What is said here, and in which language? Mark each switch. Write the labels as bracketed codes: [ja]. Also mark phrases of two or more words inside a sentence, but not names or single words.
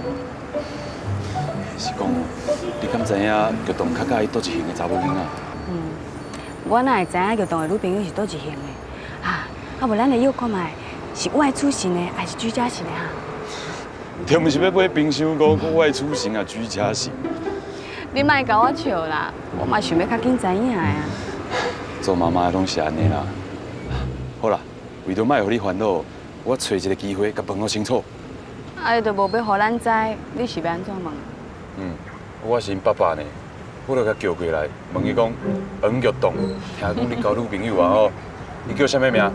[nan] 是讲，你敢知影玉栋较介意倒一型的查某囡仔？我哪会知影玉栋的女朋友是倒一型的啊？啊无咱来约看卖，是外出型的还是居家型的哈？就毋是要买冰箱锅、外出型啊、居家型。你莫甲我笑啦，我嘛想要较紧知影的啊。做妈妈的拢是安尼啦。好啦，为着莫互你烦恼，我找一个机会甲问我清楚。啊，伊就无要互咱知，你是要安怎问？我是因爸爸呢，我就甲叫过来，问伊讲，黄玉栋，听讲你交女朋友啊吼，你叫啥物名？